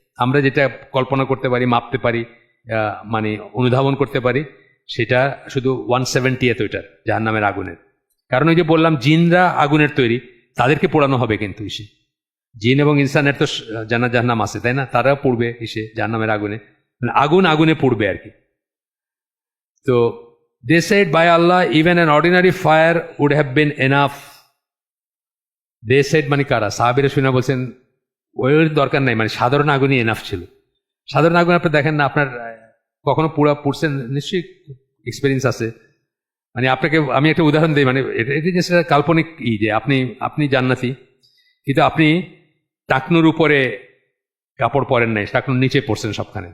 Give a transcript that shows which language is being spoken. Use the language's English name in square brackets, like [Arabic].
[Bangla] আমরা যেটা কল্পনা করতে পারি, মাপতে পারি, মানে অনুধাবন করতে পারি, সেটা শুধু 170th ওইটার জাহান্নামের আগুনের। কারণ ওই যে বললাম জিনরা আগুনের তৈরি, তাদেরকে পোড়ানো হবে কিন্তু এসে। জিন এবং ইনসানের তো জাহান্নাম আছে, তাই না? তারাও পড়বে এসে জাহান্নামের আগুনে, মানে আগুনে পড়বে আর কি। তো [English] they said by Allah even an ordinary fire would have been enough. they said [Bangla] মানে কারা? সাহাবীরা শুনে বলছেন ওর দরকার নাই, মানে সাধারণ আগুনই এনাফ ছিল। সাধারণ আগুন আপনি দেখেন না, আপনার কখনো পুড়ছেন নিশ্চয়ই, এক্সপিরিয়েন্স আছে। মানে আপনাকে আমি একটা উদাহরণ দিই, মানে এটা যে কাল্পনিক যে আপনি জান্নাতি, কিন্তু আপনি টাকনুর উপরে কাপড় পরেন নাই, টাকনুর নিচে পড়ছেন সবখানে।